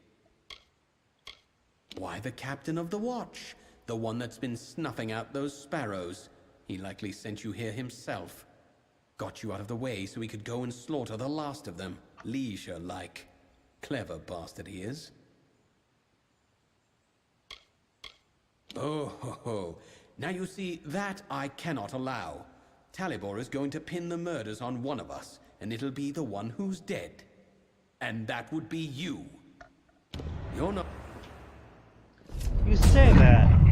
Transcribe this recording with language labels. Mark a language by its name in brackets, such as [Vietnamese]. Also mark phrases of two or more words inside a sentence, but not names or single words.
[English] Why the captain of the watch? The one that's been snuffing out those sparrows. He likely sent you here himself. Got you out of the way so he could go and slaughter the last of them, leisure-like. Clever bastard he is. Oh, ho, ho. Now you see, that I cannot allow. Talibor is going to pin the murders on one of us, and it'll be the one who's dead. And that would be you. You're not... You say that.